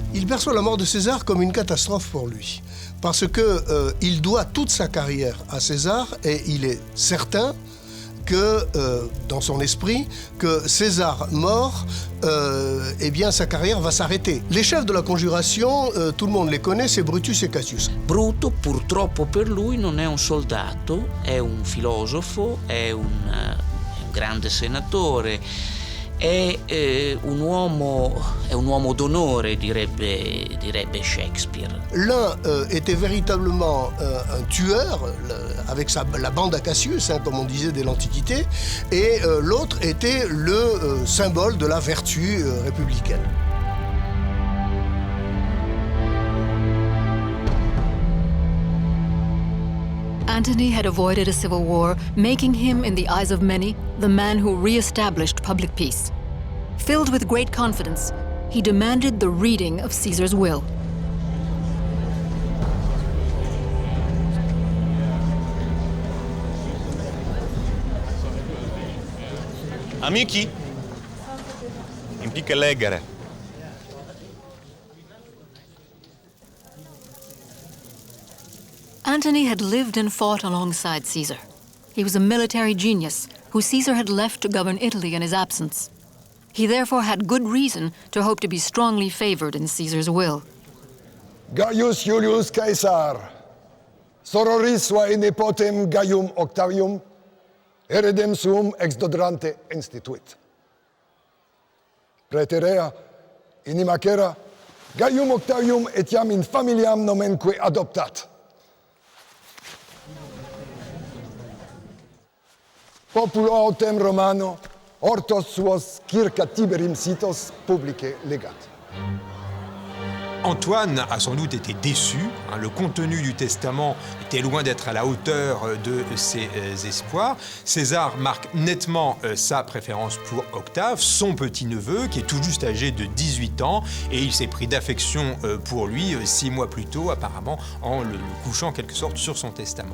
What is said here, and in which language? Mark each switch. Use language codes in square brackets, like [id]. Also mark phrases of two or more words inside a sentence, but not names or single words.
[fr] Il perçoit la mort de César comme une catastrophe pour lui, parce que il doit toute sa carrière à César et il est certain que, dans son esprit, que César mort, eh bien sa carrière va s'arrêter. Les chefs de la conjuration, tout le monde les connaît, c'est Brutus et Cassius. [it] Bruto, purtroppo per lui, non è un soldato, è un filosofo, è un grande senatore, è un uomo d'onore, direbbe Shakespeare. [fr] L'un était véritablement un tueur, avec la bande à Cassius, comme on disait dès l'Antiquité, et l'autre était le symbole de la vertu républicaine. [en] Antony had avoided a civil war, making him, in the eyes of many, the man who re-established public peace. Filled with great confidence, he demanded the reading of Caesar's will. [la] Amici, implica legere. [en] Antony had lived and fought alongside Caesar. He was a military genius who Caesar had left to govern Italy in his absence. He therefore had good reason to hope to be strongly favored in Caesar's will. [la] Gaius Julius Caesar, sororis suae nepotem Gaium Octavium, heredem suum ex dodrante instituit. Praeterea, in imacera, Gaium Octavium etiam in familiam nomenque adoptat. Populo autem Romano, hortos suos circa Tiberim sitos publice legat. [fr] Antoine a sans doute été déçu. Le contenu du testament était loin d'être à la hauteur de ses espoirs. César marque nettement sa préférence pour Octave, son petit-neveu, qui est tout juste âgé de 18 ans, et il s'est pris d'affection pour lui 6 mois plus tôt, apparemment, en le couchant en quelque sorte sur son testament.